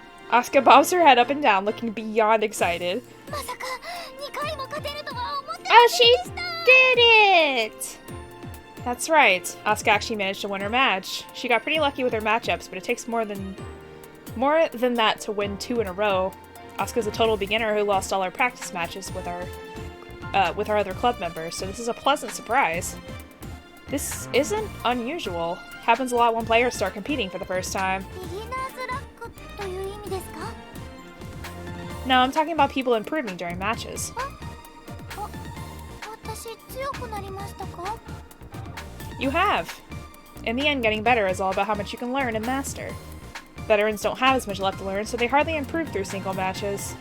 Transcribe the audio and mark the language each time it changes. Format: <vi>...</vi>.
<en>Asuka bobs her head up and down, looking beyond excited.</en> <ja>まさか2回も勝てるとは思って</ja> <en>Oh, she did it! That's right. Asuka actually managed to win her match. She got pretty lucky with her matchups, but it takes more than that to win 2 in a row. Asuka's a total beginner who lost all her practice matches with our other club members, so this is a pleasant surprise. This isn't unusual. Happens a lot when players start competing for the first time.</en> <ja>ビギナーズラックという意味ですか？</ja> <en>No, I'm talking about people improving during matches.</en> <ja>私強くなりましたか？</ja> <en>You have. In the end, getting better is all about how much you can learn and master. Veterans don't have as much left to learn, so they hardly improve through single matches.</en>